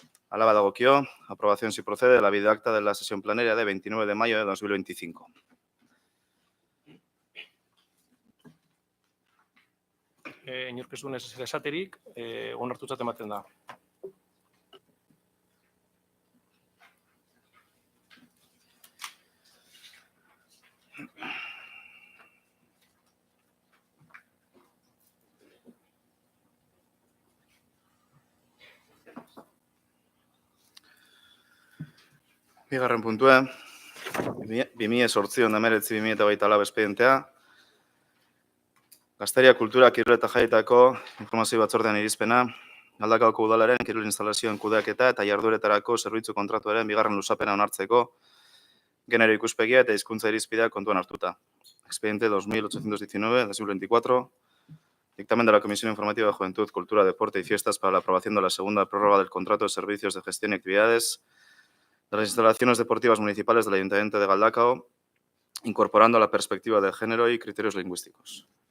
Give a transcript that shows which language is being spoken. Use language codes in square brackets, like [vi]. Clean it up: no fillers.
[eu] Hala badagokio, [es] aprobación si procede de la bideakta de la sesión plenaria de 29 de mayo de 2025. [eu] Inorkezun ez esaterik, onartutzat ematen da. Bigarren puntue, 2008-2024 espedientea, Gazteria Kultura Kirol eta Jaietako informazio batzordean irizpena, Galdakaoko udalaren kirol instalazioen kudeaketa eta jardueretarako zerbitzu kontratuaren bigarren luzapena onartzeko, genero ikuspegia eta hizkuntza irizpideak kontuan hartuta. [es] Expediente 2819-2024, dictamen de la Comisión Informativa de Juventud, Cultura, Deporte y Fiestas para la aprobación de la segunda prórroga del contrato de servicios de gestión y actividades de las instalaciones deportivas municipales del Ayuntamiento de Galdakao, incorporando la perspectiva de género y criterios lingüísticos.